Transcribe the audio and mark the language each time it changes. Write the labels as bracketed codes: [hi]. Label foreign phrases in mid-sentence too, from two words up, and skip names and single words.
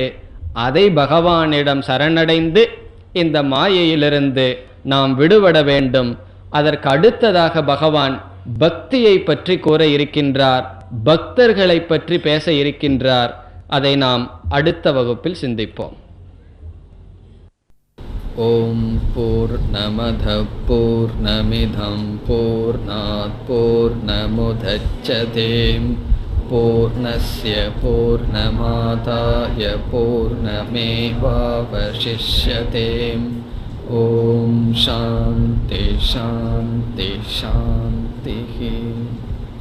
[ta] அதை பகவானிடம் சரணடைந்து இந்த மாயையிலிருந்து நாம் விடுபட வேண்டும். அதற்கு அடுத்ததாக பகவான் பக்தியை பற்றி கூற இருக்கின்றார், பக்தர்களை பற்றி பேச இருக்கின்றார். அதை நாம் அடுத்த வகுப்பில் சிந்திப்போம். [sa] ओम् पूर्णमदः पूर्णमिदं पूर्णात् पूर्णमुदच्यते पूर्णस्य पूर्णमादाय पूर्णमेवावशिष्यते. ओम् शान्तिः शान्तिः शान्तिः.